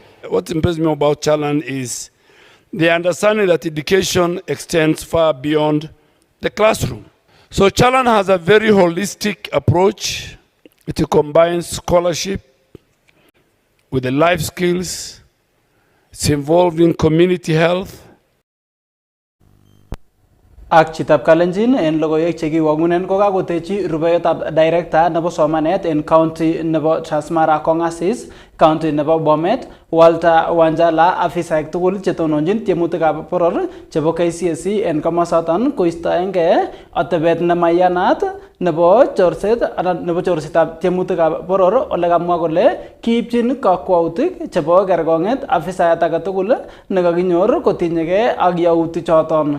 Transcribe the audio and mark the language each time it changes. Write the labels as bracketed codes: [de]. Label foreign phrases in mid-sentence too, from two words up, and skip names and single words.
[en] What impressed me about Chalan is the understanding that education extends far beyond the classroom. So Chalan has a very holistic approach. It combines scholarship with the life skills. It's involved in community health. [kln] Ak chitab Kalenjin en logoiwek chekiwangunen kokakotechi rubeyotab director nebo somanet en county nebo Transmara Kongasis, county nebo Bomet, Walter Wanjala, afisaek tugul chetononjin tiemutikab boror chebo KCSE en komosoton koistoenge atebet nemaiyanat nebo chorset anan nebo chorsetab tiemutikab boror ole kamwa kole kiipchin kakwautik chebo kergonget afisayat age tugul nekakinyor kotinyege ak yautik choton.